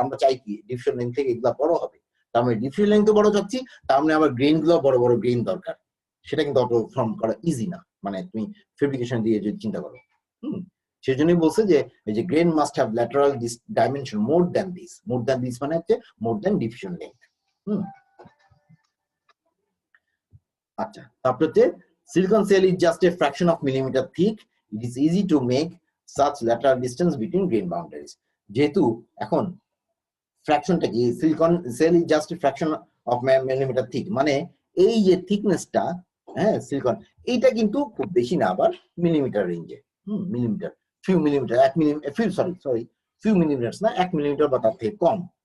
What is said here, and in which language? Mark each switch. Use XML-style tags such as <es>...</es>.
<bn>আমরা চাই কি ডিফিউশন লেন্থ থেকে এগুলা বড় হবে, তার মানে ডিফিউশন লেন্থ বড় চাচ্ছি, তার মানে আবার গ্রেইন গুলো বড় বড় গ্রেইন দরকার। সেটা কিন্তু অত ফর্ম করা ইজি না, মানে তুমি ফেব্রিকেশন দিয়ে যদি চিন্তা করো। সেজন্যই বলছে যে এই যে</bn> <en>grain must have lateral dimension more than this</en> <bn>মানে হচ্ছে</bn> <en>More than diffusion length.</en> <bn>আচ্ছা, তারপর হচ্ছে</bn> <en>silicon cell is just a fraction of millimeter thick. It is easy to make such lateral distance between grain boundaries.</en> <bn>যেহেতু এখন ফ্র্যাকশনটা কি,</bn> <en>silicon cell is just a fraction of millimetre thick,</en> <bn>মানে এই যে থিকনেসটা, হ্যাঁ সিলিকন, এইটা কিন্তু খুব বেশি না, আবার মিলিমিটার রেঞ্জে, millimetre, few millimetre, 1 millimetre, few millimetre না, 1 মিলিমিটার বা তার থেকে কম।</bn>